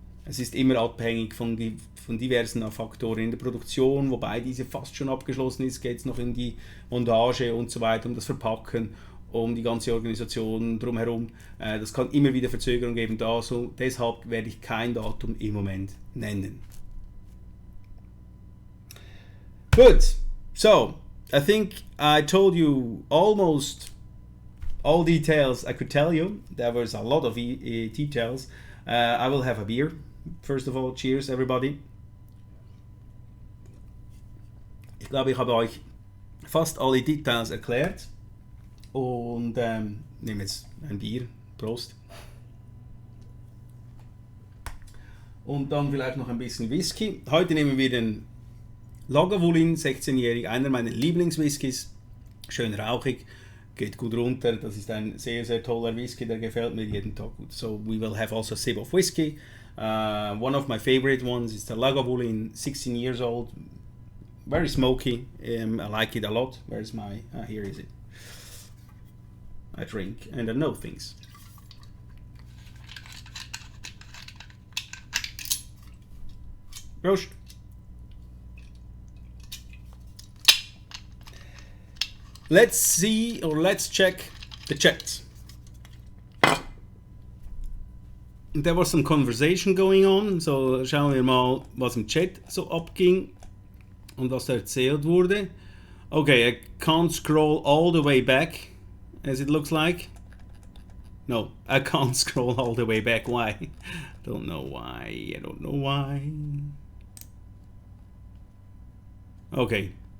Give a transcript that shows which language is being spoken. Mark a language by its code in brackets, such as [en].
[de] Es ist immer abhängig von diversen Faktoren in der Produktion, wobei diese fast schon abgeschlossen ist, geht es noch in die Montage und so weiter, um das Verpacken, um die ganze Organisation drumherum. Das kann immer wieder Verzögerungen geben, deshalb werde ich kein Datum im Moment nennen. [en] Good, so I think I told you almost all details I could tell you. There was a lot of details. I will have a beer. First of all, cheers everybody. [de] Ich glaube, ich habe euch fast alle Details erklärt und nehme jetzt ein Bier. Prost. Und dann vielleicht noch ein bisschen Whisky. Heute nehmen wir den Lagavulin 16-jährig, einer meiner Lieblingswhiskys. Schön rauchig, geht gut runter. Das ist ein sehr, sehr toller Whisky, der gefällt mir jeden Tag gut. [en] So we will have also a sip of whiskey. One of my favorite ones is the Lagavulin, 16 years old. Very smoky. I like it a lot. Where's my... here is it. I drink and I know things. [de] Prost. [en] Let's see, or let's check the chat. There was some conversation going on, [de] so schauen wir mal, was im Chat so abging und was da erzählt wurde. [en] Okay, I can't scroll all the way back, as it looks like. No, I can't scroll all the way back. Why? Don't know why. I don't know why. Okay.